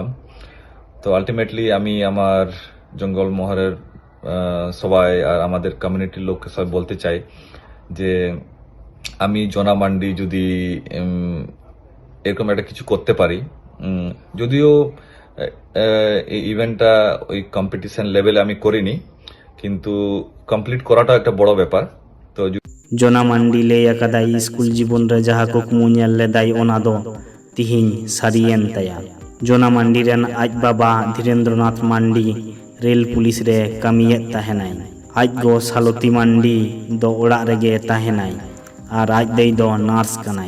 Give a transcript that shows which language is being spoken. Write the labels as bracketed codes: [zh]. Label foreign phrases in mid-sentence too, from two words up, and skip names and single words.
[bn] তো আলটিমেটলি আমি আমার জঙ্গলমহলের সবাই আর আমাদের কমিউনিটির লোককে সবাই বলতে চাই যে আমি জনা মান্ডি যদি এরকম একটা কিছু করতে পারি, যদিও এই ইভেন্টটা ওই কম্পিটিশন লেভেলে আমি করিনি, কিন্তু কমপ্লিট করাটা একটা বড় ব্যাপার। তো [sat] ᱡᱚᱱᱟ ᱢᱟᱱᱰᱤ ᱞᱟᱹᱭ ᱟᱠᱟᱫᱟᱭ ᱥᱠᱩᱞ ᱡᱤᱵᱚᱱ ᱨᱮ ᱡᱟᱦᱟᱸ ᱠᱩᱠᱢᱩ ᱧᱮᱞ ᱞᱮᱫᱟᱭ ᱚᱱᱟ ᱫᱚ ᱛᱤᱦᱤᱧ ᱥᱟᱹᱨᱤᱭᱮᱱ ᱛᱟᱭᱟ। ᱡᱚᱱᱟ ᱢᱟᱱᱰᱤ ᱨᱮᱱ ᱟᱡ ᱵᱟᱵᱟ ᱫᱷᱤᱨᱮᱱᱫᱨᱚᱱᱟᱛᱷ ᱢᱟᱱᱰᱤ ᱨᱮᱞ ᱯᱩᱞᱤᱥ ᱨᱮ ᱠᱟᱹᱢᱤᱭᱮᱫ ᱛᱟᱦᱮᱱᱟᱭ। ᱟᱡ ᱜᱚ ᱥᱟᱞᱚᱛᱤ ᱢᱟᱱᱰᱤ ᱫᱚ ᱚᱲᱟᱜ ᱨᱮᱜᱮ ᱛᱟᱦᱮᱱᱟᱭ ᱟᱨ ᱟᱡ ᱫᱟᱹᱭ ᱫᱚ ᱱᱟর্স ᱠᱟᱱᱟᱭ।